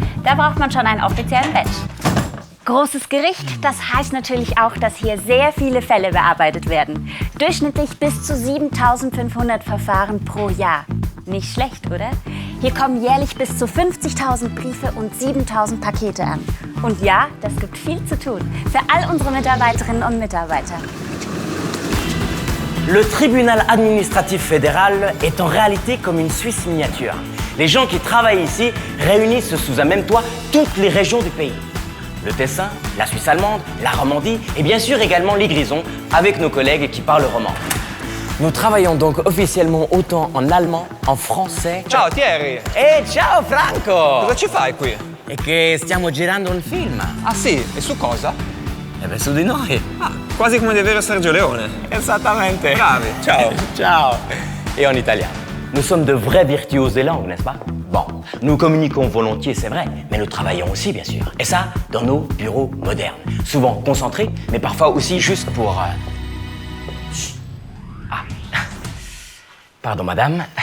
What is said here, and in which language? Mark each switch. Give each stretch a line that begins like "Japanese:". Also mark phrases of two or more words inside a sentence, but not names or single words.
German: Da braucht man schon einen offiziellen Badge. Großes Gericht, das heißt natürlich auch, dass hier sehr viele Fälle bearbeitet werden. Durchschnittlich bis zu 7.500 Verfahren pro Jahr. Nicht schlecht, oder? Hier kommen jährlich bis zu 50.000 Briefe und 7.000 Pakete an. Und ja, das gibt viel zu tun für all unsere Mitarbeiterinnen und Mitarbeiter.
French: Le tribunal administratif fédéral est en réalité comme une Suisse miniature. Les gens qui travaillent ici réunissent sous un même toit toutes les régions du pays. Le Tessin, la Suisse allemande, la Romandie et bien sûr également les Grisons avec nos collègues qui parlent roman. Nous travaillons donc officiellement autant en allemand, en français...
Italian: Ciao Thierry! Ciao Franco! Cosa ci fai qui? È che stiamo girando un film. Ah sì? E su cosa? Su di noi. Ah, quasi come di avere Sergio Leone. Exactamente. Bravi, ciao. Ciao.
French: Et en italien. Nous sommes de vrais virtuoses des langues, n'est-ce pas? Bon, nous communiquons volontiers, c'est vrai, mais nous travaillons aussi, bien sûr. Et ça, dans nos bureaux modernes. Souvent concentrés, mais parfois aussi juste pour... Ah. Pardon, madame.